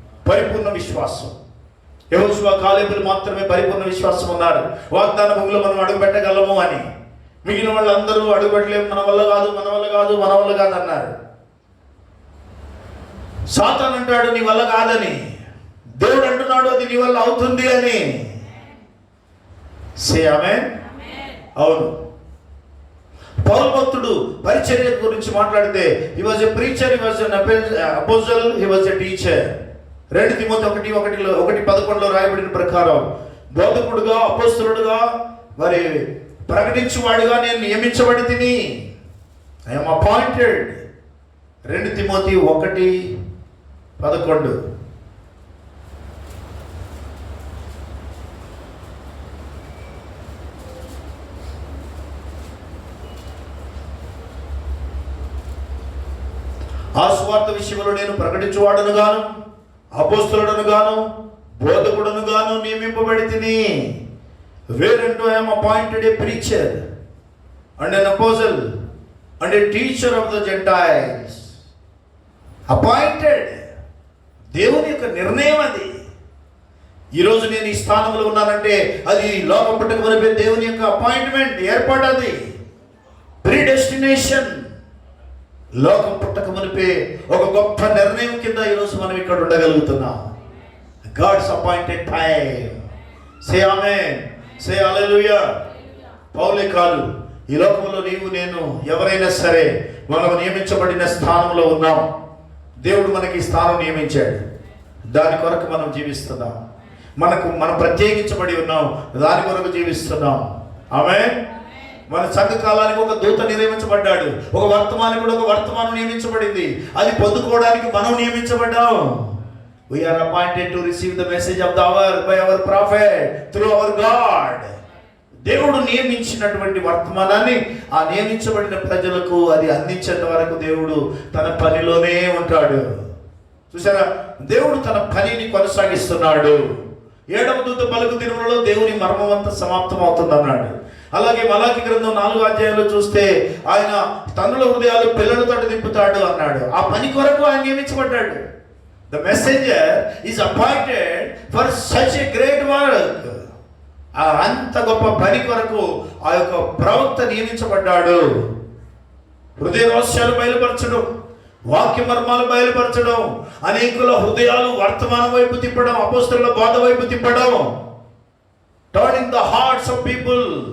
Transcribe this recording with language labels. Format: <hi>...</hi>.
<te>పరిపూర్ణ విశ్వాసం. యెహోషువ, కాలేబులు మాత్రమే పరిపూర్ణ విశ్వాసం ఉన్నారు, వాగ్దాన భూమిలో మనం అడుగుపెట్టగలము అని. మిగిలిన వాళ్ళందరూ అడుగుపెట్టలేము, మన వల్ల కాదు, మన వల్ల కాదు, మన వల్ల కాదు అన్నారు. సాతాను అంటాడు నీ వల్ల కాదని, దేవుడు అంటున్నాడు అది నీ వల్ల అవుతుంది అని. సే ఆమేన్. అవును. పౌలు భక్తుడు పరిచర్య గురించి మాట్లాడితే,</te> <en>he was a preacher, he was an apostle, he was a teacher.</en> <te>2 Timothy 1:11 రాయబడిన ప్రకారం బోధకుడుగా, అపోస్తలుడుగా, మరి ప్రకటించువాడుగా నేను నియమించబడి తిని.</te> <en>I am appointed.</en> <te>2 తిమోతి 1:11. ఆ సువార్త విషయంలో నేను ప్రకటించువాడును గాను, అపోస్తలుడను గాను, బోధకుడును గాను నియమింపబడి తిని.</te> <en>Whereunto I am appointed a preacher and an apostle and a teacher of the Gentiles.</en> <te>Appointed, దేవుని యొక్క నిర్ణయం అది. ఈరోజు నేను ఈ స్థానంలో ఉన్నానంటే అది లోకం పుట్టక మునిపే దేవుని యొక్క అపాయింట్మెంట్, ఏర్పాటు. అది ప్రీడెస్టినేషన్. లోకం పుట్టక మునిపే ఒక గొప్ప నిర్ణయం కింద ఈరోజు మనం ఇక్కడ ఉండగలుగుతున్నాం.</te> <en>God's appointed time. Say amen, say hallelujah.</en> <te>పౌలే కాదు, ఈ లోకంలో నీవు నేను ఎవరైనా సరే మనం నియమించబడిన స్థానంలో ఉన్నాం. దేవుడు మనకి స్థానం నియమించాడు, దాని కొరకు మనం జీవిస్తున్నాం. మనం ప్రత్యేకించబడి ఉన్నాం, దాని కొరకు జీవిస్తున్నాం. ఆమేన్. మన సంఘకాలానికి ఒక దూత నియమించబడ్డాడు, ఒక వర్తమానికుడు, ఒక వర్తమానం నియమించబడింది. అది పొందుకోవడానికి మనం నియమించబడ్డాం.</te> <en>We are appointed to receive the message of the hour by our prophet through our God.</en> <te>దేవుడు నియమించినటువంటి వర్తమానాన్ని ఆ నియమించబడిన ప్రజలకు అది అందించేంత వరకు దేవుడు తన పనిలోనే ఉంటాడు. చూసారా, దేవుడు తన పనిని కొనసాగిస్తున్నాడు. 7వ దూత పలుకు దినములలో దేవుని మర్మమంతా సమాప్తం అవుతుంది అన్నాడు. అలాగే మలాకి గ్రంథం 4వ అధ్యాయంలో చూస్తే ఆయన తండ్రుల హృదయాలు పిల్లలతో దింపుతాడు అన్నాడు. ఆ పని కొరకు ఆయన నియమించబడ్డాడు.</te> <en>The messenger is appointed for such a great work.</en> <te>అంత గొప్ప పని కొరకు ఆ యొక్క ప్రవక్త నియమించబడ్డాడు. హృదయ రహస్యాలు బయలుపరచడం, వాక్య మర్మాలు బయలుపరచడం, అనేకుల హృదయాలు వర్తమానం వైపు తిప్పడం, అపోస్తలుల బోధ వైపు తిప్పడం,</te> <en>Turning the hearts of people.</en>